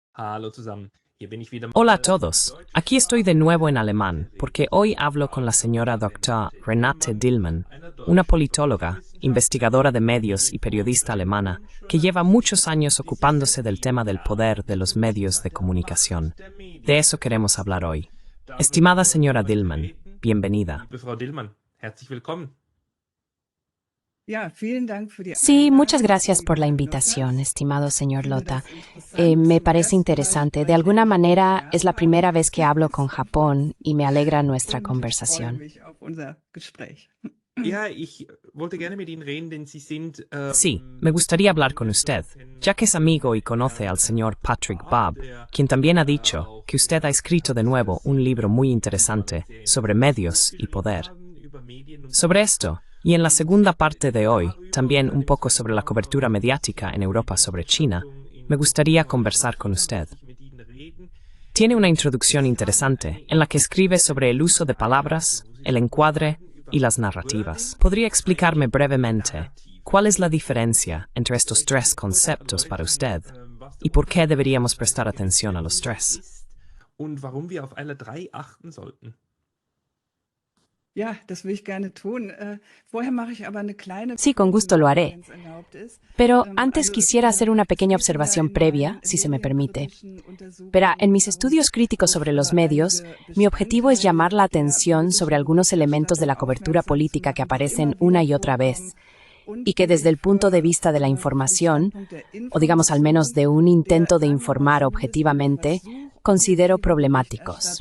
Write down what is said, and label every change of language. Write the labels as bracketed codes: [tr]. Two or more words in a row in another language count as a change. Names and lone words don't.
[de] Hallo zusammen. Hier bin ich wieder [es] Hola a todos. Aquí estoy de nuevo en alemán, porque hoy hablo con la señora Dr. Renate Dillmann, una politóloga, investigadora de medios y periodista alemana, que lleva muchos años ocupándose del tema del poder de los medios de comunicación. De eso queremos hablar hoy. Estimada señora Dillmann, bienvenida. [de] Liebe Frau Dillmann, herzlich willkommen. [es] Sí, muchas gracias por la invitación, estimado señor Lota. Me parece interesante. De alguna manera es la primera vez que hablo con Japón y me alegra nuestra conversación. [de] Ja, ich wollte gerne mit Ihnen reden, denn Sie sind [es] Sí, me gustaría hablar con usted, ya que es amigo y conoce al señor Patrick Bob, quien también ha dicho que usted ha escrito de nuevo un libro muy interesante sobre medios y poder. Sobre esto, y en la segunda parte de hoy, también un poco sobre la cobertura mediática en Europa sobre China, me gustaría conversar con usted. Tiene una introducción interesante en la que escribe sobre el uso de palabras, el encuadre y las narrativas. ¿Podría explicarme brevemente cuál es la diferencia entre estos tres conceptos para usted y por qué deberíamos prestar atención a los tres? [de] und warum wir auf alle drei achten sollten. [es] Sí, con gusto lo haré. Pero antes quisiera hacer una pequeña observación previa, si se me permite. Verá, en mis estudios críticos sobre los medios, mi objetivo es llamar la atención sobre algunos elementos de la cobertura política que aparecen una y otra vez, y que desde el punto de vista de la información, o digamos al menos de un intento de informar objetivamente, considero problemáticos.